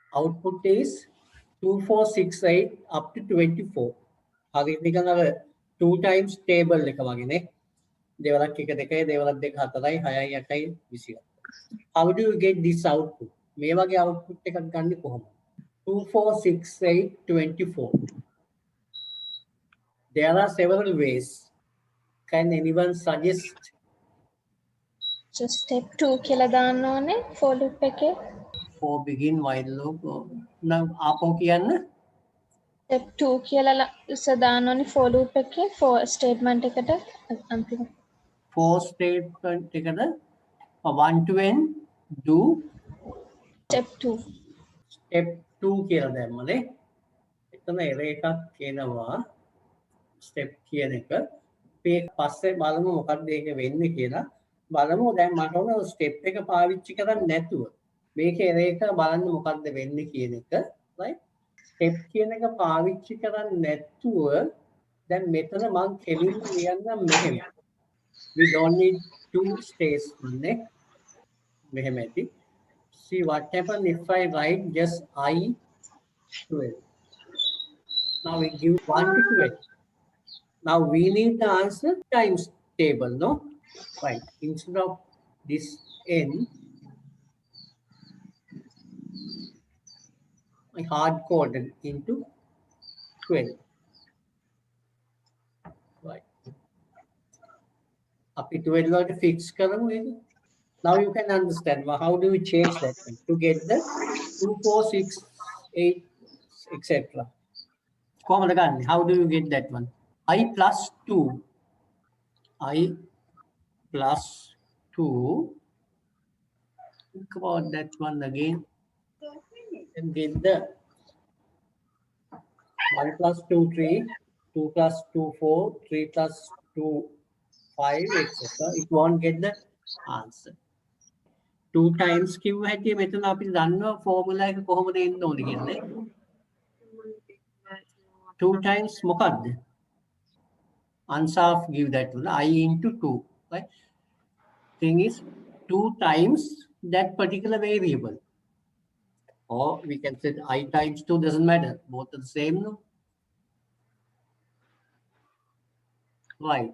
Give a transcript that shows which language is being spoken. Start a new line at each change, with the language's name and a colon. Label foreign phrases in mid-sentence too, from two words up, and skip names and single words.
English: output is 2468 up to 24.
Sinhala: හරි නිකන් අර
English: 2 times table
Sinhala: එක වගේනේ. දෙවලක් 1 2යි දෙවලක් 2 4යි 6යි 8යි 20.
English: How do you get this output?
Sinhala: මේ වගේ output එකක් ගන්න කොහොමද? 2468 24.
English: There are several ways. Can anyone suggest? Just step 2
Sinhala: කියලා දාන්න ඕනේ
English: for loop
Sinhala: එකේ.
English: For begin while loop.
Sinhala: නම් ආපහු කියන්න. step 2 කියලා දාන්න ඕනේ
English: for loop
Sinhala: එකේ
English: for statement
Sinhala: එකට අන්තිම.
English: For statement එකට 1 to n do step 2.
Sinhala: step 2 කියලා දැම්මනේ. එතන error එකක් කියනවා step කියන එක. මේ පස්සේ බලමු මොකක්ද ඒක වෙන්නේ කියලා. බලමු දැන් මට ඕන step එක පාවිච්චි කරන්නේ නැතුව මේකේ error එක බලන්න මොකක්ද වෙන්නේ කියන එක. right? step කියන එක පාවිච්චි කරන්නේ නැතුව දැන් මෙතන මම කෙලින්ම ලියන්නම් මෙහෙම.
English: We don't need two statements.
Sinhala: මෙහෙම ඇති.
English: See what happens if I write just I 12. Now we give 1 to 12. Now we need the answer times table, no? Right. Instead of this n, I hard coded into 12. Right. Up to 12
Sinhala: වලට fix කරමු ඒක.
English: Now you can understand how do we change that one to get the 2, 4, 6, 8, etc.
Sinhala: කොහොමද ගන්න?
English: How do you get that one? I plus 2. I plus 2. Think about that one again. And get the 1 plus 2, 3. 2 plus 2, 4. 3 plus 2, 5, etc. It won't get the answer.
Sinhala: 2 times කිව්ව හැටි මෙතන අපි දන්නවා ෆෝමියුලා එක කොහොමද එන්න ඕනේ කියන්නේ. 2 times මොකක්ද?
English: Answer give that one I into 2. Right? Thing is 2 times that particular variable. Or we can say I times 2 doesn't matter. Both are the same, no? Right.